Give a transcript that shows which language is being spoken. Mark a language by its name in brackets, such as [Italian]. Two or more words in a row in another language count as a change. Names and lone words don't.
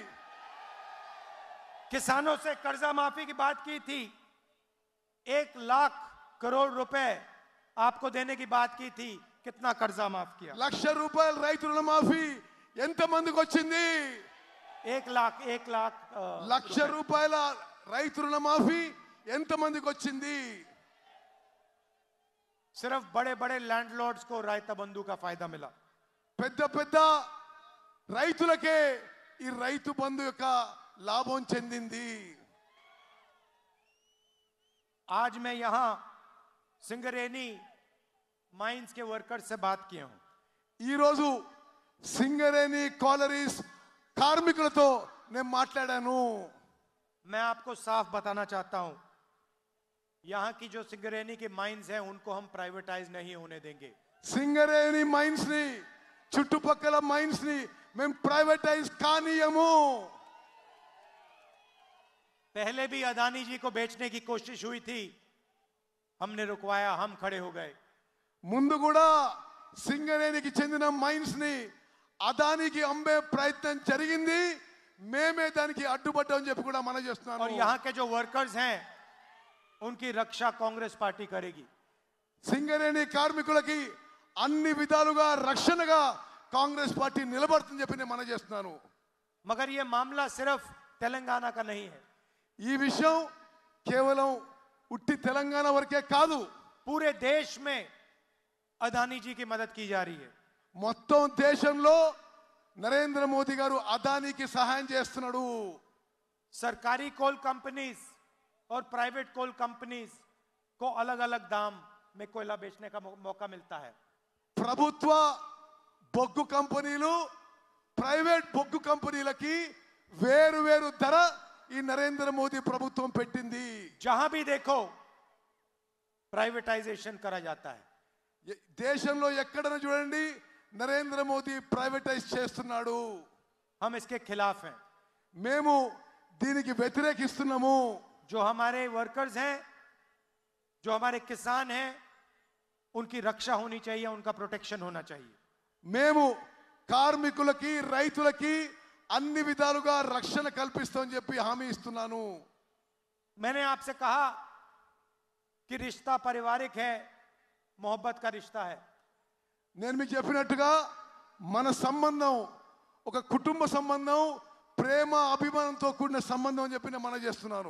[Hindi] किसानों से कर्जा माफी की बात की थी, 1 लाख करोड़ रुपए आपको देने की बात की थी, कितना कर्जा माफ किया? [Telugu] 1,00,000 రూపాయలు రైతు రుణమాఫీ ఎంత మందికి వచ్చింది? [Hindi] 1 लाख [Telugu] 1,00,000 రూపాయల రైతు రుణమాఫీ ఎంత మందికి వచ్చింది? [Hindi] सिर्फ बड़े बड़े लैंडलॉर्ड्स को रायता बंधु का फायदा मिला। [Telugu] పెద్ద పెద్ద రైతులకే ఈ రైతు బంధు యొక్క లాభం చెందింది। [Hindi] आज मैं यहां सिंगरेनी माइंस के वर्कर्स से बात किया हूं। [Telugu] ఈ రోజు సింగరేణి కాలరీస్ కార్మికులతో నేను మాట్లాడాను। [Hindi] मैं आपको साफ बताना चाहता हूं, यहां की जो सिंगरेनी की माइंस हैं उनको हम प्राइवेटाइज नहीं होने देंगे। [Telugu] సింగరేణి మైన్స్ ని చుట్టుపక్కల మైన్స్ ని మేము ప్రైవేటైజ్ కానీయము। [Hindi] पहले भी अदानी जी को बेचने की कोशिश हुई थी, हमने रुकवाया, हम खड़े हो गए। [Telugu] ముందు కూడా సింగరేణికి చెందిన మైన్స్ ని అదానికి అమ్మే ప్రయత్నం జరిగింది, మేమే దానికి అడ్డుపడ్డామని చెప్పి కూడా మనం చేస్తున్నాను। [Hindi] और यहां के जो वर्कर्स हैं उनकी रक्षा कांग्रेस पार्टी करेगी। [Telugu] సింగరేణి కార్మికులకి అన్ని విధాలుగా రక్షణగా కాంగ్రెస్ పార్టీ నిలబడుతుందని చెప్పి నేను మనం చేస్తున్నాను। [Hindi] मगर यह मामला सिर्फ तेलंगाना का नहीं है, [Telugu] ఈ విషయం కేవలం ఉట్టి తెలంగాణ వరకే కాదు, [Hindi] पूरे देश में अदानी जी की मदद की जा रही है। [Telugu] మొత్తం దేశంలో నరేంద్ర మోదీ గారు అదానికి సహాయం చేస్తున్నాడు। [Hindi] सरकारी कोल कंपनीज और प्राइवेट कोल कंपनीज को अलग अलग दाम में कोयला बेचने का मौका मिलता है। [Telugu] ప్రభుత్వ బొగ్గు కంపెనీలు ప్రైవేట్ బొగ్గు కంపెనీలకి వేరు వేరు ధర ఈ నరేంద్ర మోదీ ప్రభుత్వం పెట్టింది। [Hindi] जहां भी देखो प्राइवेटाइजेशन करा जाता है। [Telugu] దేశంలో ఎక్కడైనా చూడండి నరేంద్ర మోదీ ప్రైవేటైజ్ చేస్తున్నాడు. [Hindi] हम इसके खिलाफ हैं। [Telugu] మేము దీనికి వ్యతిరేకిస్తున్నాము. [Hindi] जो हमारे वर्कर्स हैं, जो हमारे किसान हैं, उनकी रक्षा होनी चाहिए, उनका प्रोटेक्शन होना चाहिए। [Telugu] మేము కార్మికులకి రైతులకి అన్ని విధాలుగా రక్షణ కల్పిస్తామని చెప్పి హామీ ఇస్తున్నాను. [Hindi] मैंने आपसे कहा कि रिश्ता पारिवारिक है, मोहब्बत का रिश्ता है। [Telugu] నేను మీకు చెప్పినట్టుగా మన సంబంధం ఒక కుటుంబ సంబంధం, ప్రేమ అభిమానంతో కూడిన సంబంధం అని చెప్పి నేను మనం చేస్తున్నాను.